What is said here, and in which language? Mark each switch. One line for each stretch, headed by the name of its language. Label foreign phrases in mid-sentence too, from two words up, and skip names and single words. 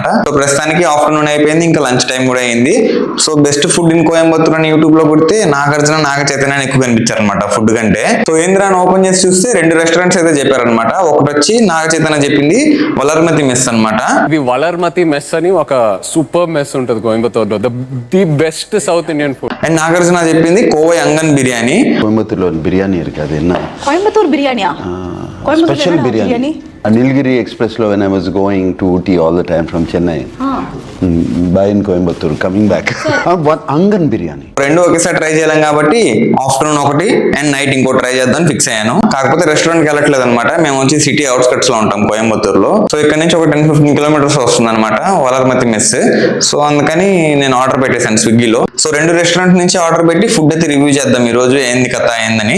Telugu: సో ప్రస్తుతానికి ఆఫ్టర్నూన్ అయిపోయింది, ఇంకా
English: lunch time
Telugu: కూడా అయింది. సో
English: best food in Coimbatore
Telugu: అని యూట్యూబ్ లో కొడితే నాగార్జున నాగ చైతన్య ఎక్కువ కనిపించారు అనమాట ఫుడ్ కంటే. సో ఏంద్రా అని ఓపెన్ చేసి చూస్తే 2 రెస్టారెంట్స్ అయితే చెప్పారనమాట. ఒకటి వచ్చి నాగ చైతన్య చెప్పింది వలర్మతి మెస్ అనమాట. ఇది వలర్మతి మెస్ అని ఒక
English: super mess
Telugu: ఉంటుంది కోయంబత్తూర్లో,
English: the best South Indian food.
Telugu: అండ్ నాగార్జున చెప్పింది కోవై అంగన్ బిర్యానీ.
Tamil: கோயம்புத்தூர்ல ஒரு பிரியாணி இருக்கு, அது என்ன? கோயம்புத்தூர் பிரியாணியா? ஸ்பெஷல் பிரியாணி.
English: Nilgiri Expresslo when I was going to Ooty all the time from Chennai. By in Coimbatore coming back. One Angan biryani.
Telugu: రెండు ఒకేసారి ట్రై చేయలేం కాబట్టి ఆఫ్టర్నూన్ ఒకటి
English: and night
Telugu: ఇంకో ట్రై చేద్దాం ఫిక్స్ అయ్యాను. కాకపోతే రెస్టారెంట్ కి వెళ్ళట్లేదు అనమాట. మేము వచ్చి
English: city outskirts
Telugu: లో ఉంటాం కోయంబత్తూర్ లో. సో ఇక్కడ నుంచి ఒక 10-15 కిలోమీటర్స్ వస్తుంది అనమాట వలర్మతి మెస్. సో అందుకని నేను ఆర్డర్ పెట్టేశాను స్విగ్గీలో. సో 2 రెస్టారెంట్ నుంచి ఆర్డర్ పెట్టి ఫుడ్ అయితే రివ్యూ చేద్దాం ఈ రోజు, ఏంది కథ ఏందని.